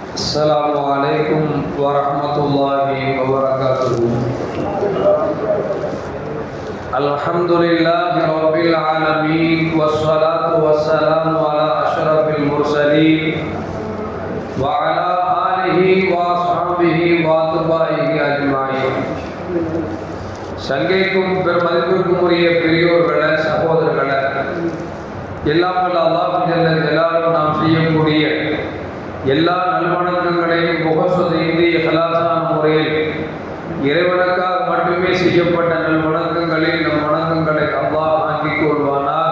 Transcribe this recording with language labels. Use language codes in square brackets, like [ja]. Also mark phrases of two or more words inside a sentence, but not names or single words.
[ar] السلام عليكم ورحمة الله وبركاته. الحمد لله رب العالمين والصلاة والسلام على أشرف المرسلين وعلى آله وأصحابه وأتباعه أجمعين. [ta] சங்கைக்கும் பெருமதிப்பிற்கும் உரிய பெரியோர்களே, சகோதரர்களே, எல்லாம் வல்ல அல்லாஹ் [ar] جل جلاله [ta] நாம் செய்யக்கூடிய எல்லா நல்வணக்கங்களையும் முகசுதைந்து இஹ்லாஸான முறையில் இறைவனுக்காக மட்டுமே செய்யப்பட்ட நல்வணக்கங்களில் நம் வணக்கங்களை அல்லாஹ் ஆக்கிக் கொள்வானாக.